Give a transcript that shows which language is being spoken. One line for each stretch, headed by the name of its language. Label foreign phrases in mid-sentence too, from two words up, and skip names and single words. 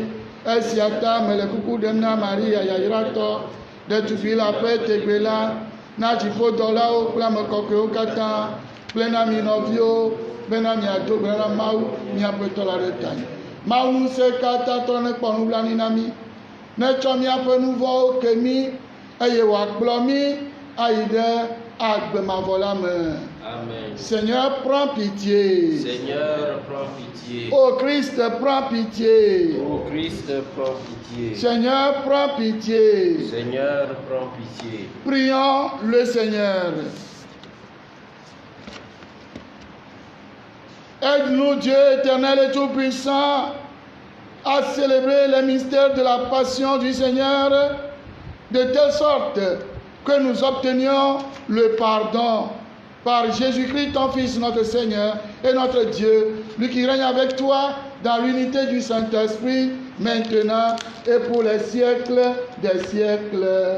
Ewe: Esia ta mele kuku ɖem na Maria yayratɔ, ɖetugbui la ƒe tegbe la, na dziƒodɔlawo kple ame kɔkɔewo katã kple na mi nɔviwo bena miado gbe na Mawu miaƒe tɔ la ɖe ta. Mawu Ŋusẽkatãtɔ nekpɔ nublanui na mi, netsɔ miaƒe nu vɔ̃wo ke mi eye wòakplɔ mi ayi ɖe agbe mavɔ la me. Amen.
French: Seigneur, prends pitié. Seigneur, prends pitié. Ô Christ, prends pitié. Ô Christ, prends pitié. Seigneur, prends pitié. Seigneur, prends pitié. Prions le Seigneur. Aide-nous, Dieu éternel et tout-puissant, à célébrer les mystères de la passion du Seigneur, de telle sorte que nous obtenions le pardon par Jésus-Christ, ton Fils, notre Seigneur et notre Dieu, lui qui règne avec toi dans l'unité du Saint-Esprit, maintenant et pour les siècles des siècles.